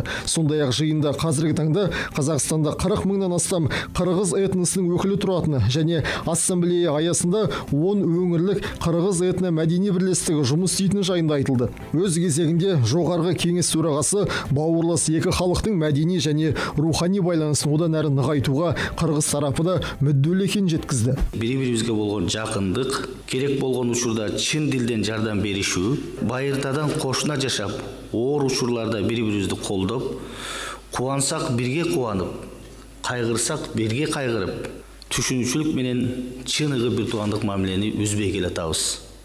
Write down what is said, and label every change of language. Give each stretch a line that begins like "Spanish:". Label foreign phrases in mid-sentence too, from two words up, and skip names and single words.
Kazakh: Сондай-ақ жиында қазіргі таңда Қазақстанда 40 мыңнан астам қырғыз этносының өкілі тұратыны және ассамблея аясында 10 өңірлік қырғыз этно-мәдени бірлестігі жұмыс істейтіні жайында айтылды. Өз кезегінде жоғарғы кеңес төрағасы бауырлас екі халықтың мәдени және рухани байланысын одан әрі нығайтуға қырғыз тарапы да мүдделі екенін жеткізді.
Kyrgyz: Бири-бирибизге болгон жакындык, керек болгон учурда чын дилден жардам беришүү, байыртадан кошуна жашап, оор учурларда бири-бирибизди колдоп, кубансак бирге кубанып, кайгырсак бирге кайгырып, түшүнүүчүлүк менен чын ыгы бир туугандык мамилени үзбөй келатабыз.